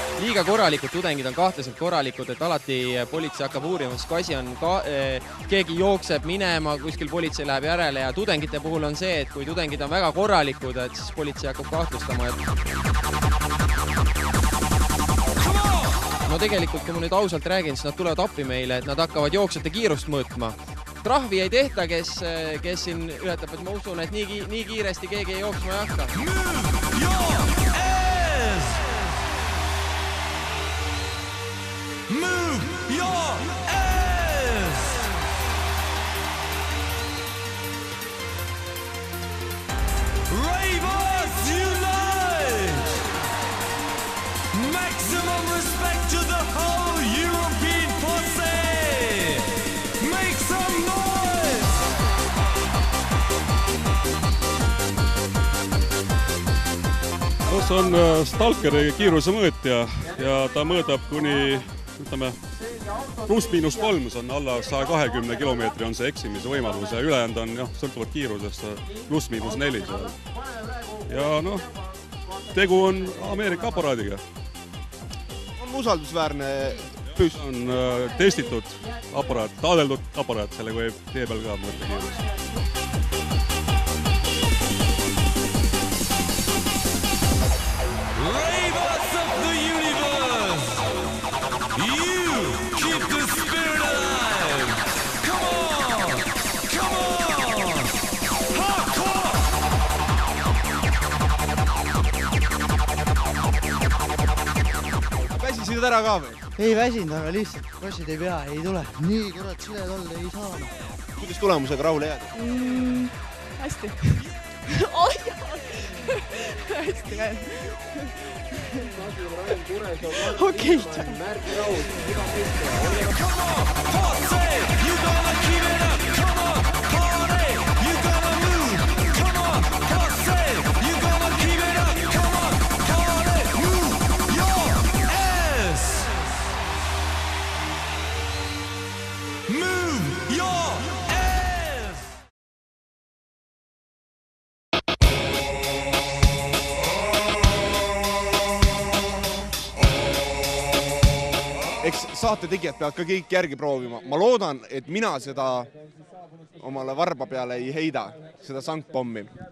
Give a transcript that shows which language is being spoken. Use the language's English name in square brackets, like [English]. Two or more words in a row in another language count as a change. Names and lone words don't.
[Estonian] liiga korralikud tudengid on kahtlaselt korralikud, et alati politsei hakkab uurima, sest kui asi on keegi jookseb minema, kuskil politsei läheb järele ja tudengite puhul on see, et kui tudengid on väga korralikud, et siis politsei hakkab kahtlustama. No tegelikult, kui ma nüüd ausalt räägin, siis nad tulevad appi meile, et nad hakkavad jooksjate kiirust mõõtma. Trahvi ei tehta, kes siin ületab, et ma usun, et nii kiiresti keegi ei jooksma ei hakka. [English] Move your ass! Move your ass! Ravers unite! Maximum respect to the whole European posse! Make some noise! [Estonian] See on Stalkeri kiirusemõõtja ja ta mõõdab kuni, ütleme, +–3, see on alla 120 kilomeetri on see eksimise võimalus ja ülejäänud on, sõltuvalt kiirusest, +–4 seal. Ja tegu on Ameerika aparaadiga. On usaldusväärne püss? On testitud aparaat, taadeldud aparaat, sellega võib tee peal ka mõõta kiirust. [English] Ravers of the universe! You keep the spirit alive! Come on! Come on! Hardcore! [Estonian] Väsisid ära ka või? Ei väsinud, aga lihtsalt bossid ei pea, ei tule. Nii kurat siled olla ei saa. Kuidas tulemusega rahule jääd? Hästi. Hästi käib. Okei. [English] Come on! Posse! You gonna keep it up! Come on! Party! You gonna move! Come on! Posse! You gonna keep it up! Come on! Party! Move your ass! Move your ass! [Estonian] Eks saate tegijad peavad ka kõik järgi proovima. Ma loodan, et mina seda omale varba peale ei heida, seda sankpommi.